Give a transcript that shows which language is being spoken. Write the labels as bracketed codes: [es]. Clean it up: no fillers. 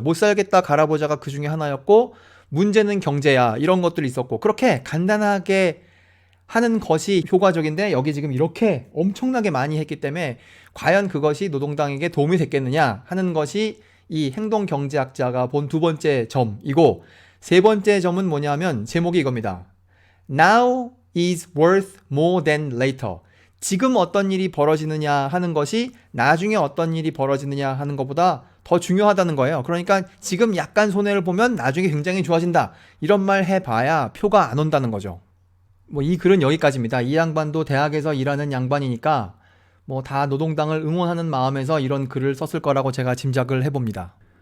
[ko] 못 살겠다 갈아보자가 그 중에 하나였고, 문제는 경제야 이런 것들이 있었고, 그렇게 간단하게 하는 것이 효과적인데 여기 지금 이렇게 엄청나게 많이 했기 때문에 과연 그것이 노동당에게 도움이 됐겠느냐 하는 것이 이 행동경제학자가 본 두 번째 점이고, 세 번째 점은 뭐냐면 제목이 이겁니다. [en] Now is worth more than later. [ko] 지금 어떤 일이 벌어지느냐 하는 것이 나중에 어떤 일이 벌어지느냐 하는 것보다 더 중요하다는 거예요. 그러니까 지금 약간 손해를 보면 나중에 굉장히 좋아진다. 이런 말 해봐야 표가 안 온다는 거죠. 뭐 이 글은 여기까지입니다. 이 양반도 대학에서 일하는 양반이니까 뭐 다 노동당을 응원하는 마음에서 이런 글을 썼을 거라고 제가 짐작을 해봅니다.